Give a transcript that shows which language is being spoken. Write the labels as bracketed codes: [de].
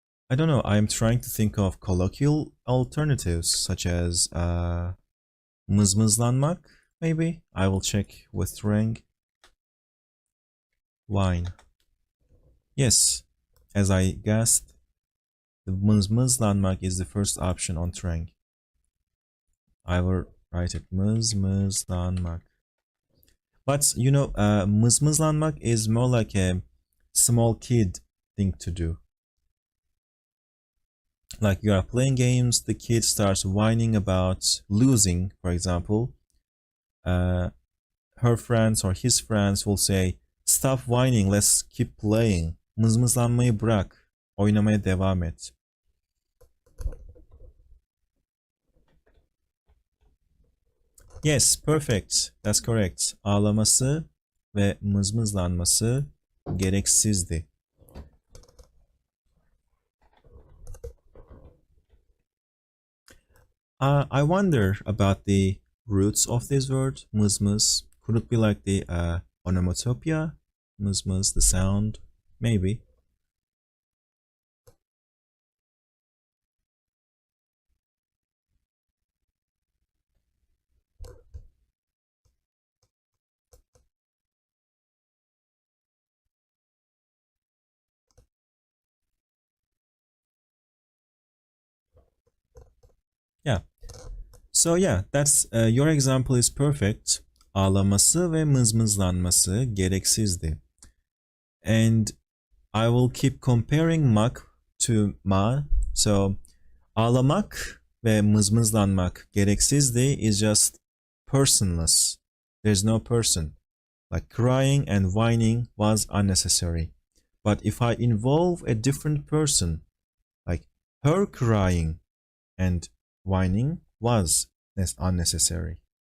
[en] I don't know, I'm trying to think of colloquial alternatives such as mızmızlanmak, maybe? I will check with Trang. Wine. Yes, as I guessed, the mızmızlanmak is the first option on Trang. I will write it mızmızlanmak. But you know, mızmızlanmak is more like a small kid thing to do. Like you are playing games, the kid starts whining about losing, for example. Her friends or his friends will say, "Stop whining, let's keep playing. [tr] Mızmızlanmayı bırak, oynamaya devam et." [en] Yes, perfect. That's correct. [tr] Ağlaması ve mızmızlanması gereksizdi. [en] I wonder about the roots of this word, mızmız. Could it be like the onomatopoeia? Mızmız, the sound? Maybe. Yeah. So yeah, that's your example is perfect. [tr] Ağlaması ve mızmızlanması gereksizdi. [en] And I will keep comparing mak to ma. So [tr] ağlamak ve mızmızlanmak gereksizdi [en] is just personless. There's no person. Like crying and whining was unnecessary. But if I involve a different person, like her crying and whining was unnecessary.